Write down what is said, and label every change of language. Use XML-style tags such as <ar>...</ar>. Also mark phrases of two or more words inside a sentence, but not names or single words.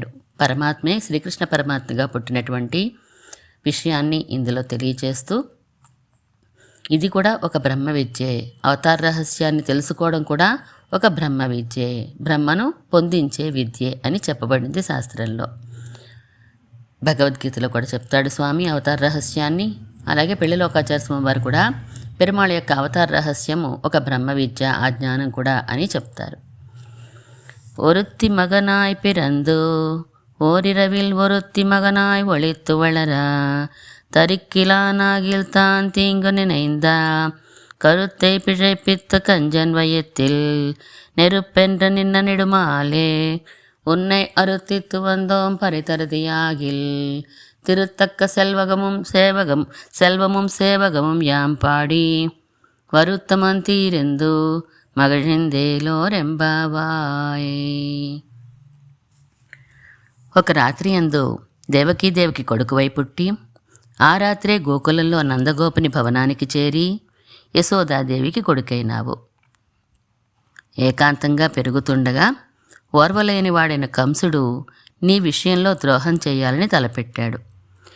<te>పరమాత్మే శ్రీకృష్ణ పరమాత్మగా పుట్టినటువంటి విషయాన్ని ఇందులో తెలియచేస్తూ ఇది కూడా ఒక బ్రహ్మ విద్యే, అవతార రహస్యాన్ని తెలుసుకోవడం కూడా ఒక బ్రహ్మ విద్యే, బ్రహ్మను పొందించే విద్యే అని చెప్పబడింది శాస్త్రంలో. భగవద్గీతలో కూడా చెప్తాడు స్వామి అవతార రహస్యాన్ని. అలాగే పెళ్లిలోకాచార్య స్వామి వారు కూడా పెరుమాళ్ యొక్క అవతార రహస్యము ఒక బ్రహ్మ విద్య, ఆ జ్ఞానం కూడా అని చెప్తారు.</te> <ta>ஒருத்தி மகனாய் பிறந்து ஓரிரவில் ஒருத்தி மகனாய் ஒளித்து வளர தரிக்கிலானாகில் தான் தீங்கு நினைந்தா கருத்தை பிழைப்பித்த கஞ்சன் வயத்தில் நெருப்பென்ற நின்ன நெடுமாலே உன்னை அறுத்தித்து வந்தோம் பரிதருதியாகில் திருத்தக்க செல்வமும் சேவகமும் யாம் பாடி வருத்தமன் தீரெந்து మగళిందేలోరెంబావాయ్.</ta> <te>ఒక రాత్రి యందు దేవకీదేవికి కొడుకువై పుట్టి ఆ రాత్రే గోకులంలో నందగోపుని భవనానికి చేరి యశోదాదేవికి కొడుకైనావు. ఏకాంతంగా పెరుగుతుండగా ఓర్వలేని వాడైన కంసుడు నీ విషయంలో ద్రోహం చేయాలని తలపెట్టాడు.</te>